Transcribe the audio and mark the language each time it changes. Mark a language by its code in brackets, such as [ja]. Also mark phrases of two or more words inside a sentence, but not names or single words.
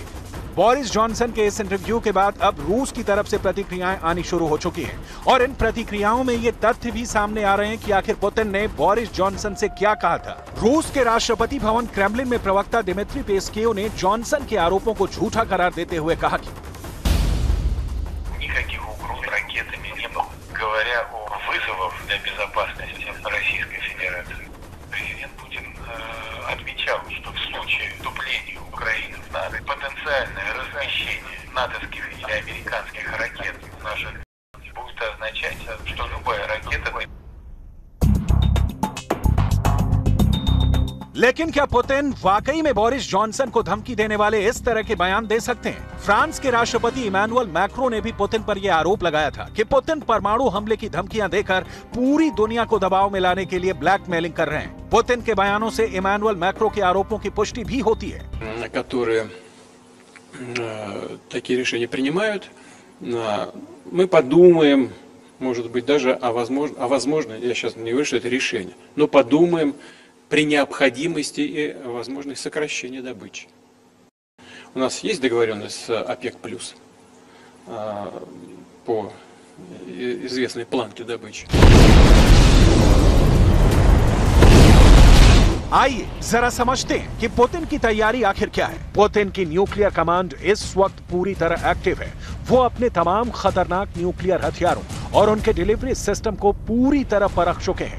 [hi] बोरिस जॉनसन के इस इंटरव्यू के बाद अब रूस की तरफ से प्रतिक्रियाएं आनी शुरू हो चुकी हैं और इन प्रतिक्रियाओं में ये तथ्य भी सामने आ रहे हैं कि आखिर पुतिन ने बोरिस जॉनसन से क्या कहा था। रूस के राष्ट्रपति भवन क्रेमलिन में प्रवक्ता दिमित्री पेस्केव ने जॉनसन के आरोपों को झूठा करार देते हुए कहा कि [ru] никаких угроз ракетами не было. Говоря о вызовах для безопасности Российской Федерации, президент Путин отмечал, что в случае вступления Украины в НАТО потенциальное размещение натовских или американских ракет в наших будет означать, что любая ракета... [hi] लेकिन क्या पुतिन वाकई में बोरिस जॉनसन को धमकी देने वाले इस तरह के बयान दे सकते हैं? फ्रांस के राष्ट्रपति इमैनुअल मैक्रो ने भी पुतिन पर यह आरोप लगाया था कि पुतिन परमाणु हमले की धमकियां देकर पूरी दुनिया को दबाव में लाने के लिए ब्लैकमेलिंग कर रहे हैं। पुतिन के बयानों से इमैनुअल मैक्रो के आरोपों की पुष्टि भी होती है। [ru] которые такие решения принимают, мы подумаем, может быть, даже о возможно, я сейчас не говорю, что это решение, но подумаем при необходимости и возможности сокращения добычи. У нас есть договоренность с ОПЕК+, по известной планке добычи. [hi] आइए जरा समझते हैं कि पुतिन की तैयारी आखिर क्या है। पुतिन की [en] nuclear command [hi] इस वक्त पूरी तरह एक्टिव है। वो अपने तमाम खतरनाक न्यूक्लियर हथियारों और उनके [en] delivery system [hi] को पूरी तरह परख चुके हैं।